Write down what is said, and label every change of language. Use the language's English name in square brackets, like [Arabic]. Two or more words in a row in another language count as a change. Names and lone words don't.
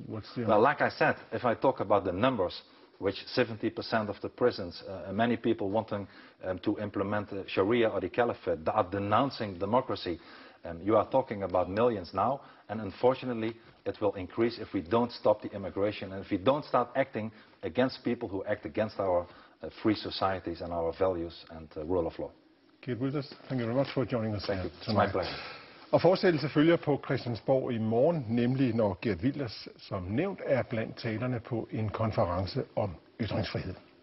[English] Well, like I said, if I talk about the numbers, which 70% of the prisons, many people wanting to implement Sharia or the Caliphate, are denouncing democracy, you are talking about millions now, and unfortunately it will increase if we don't stop the immigration and if we don't start acting against people who act against our free societies and our values and rule of law. Geert Wilders, thank you very much for joining us. Thank you. It's my pleasure. [Danish] Og fortsættelse følger på Christiansborg i morgen, nemlig når Geert Wilders, som nævnt, er blandt talerne på en konference om ytringsfrihed.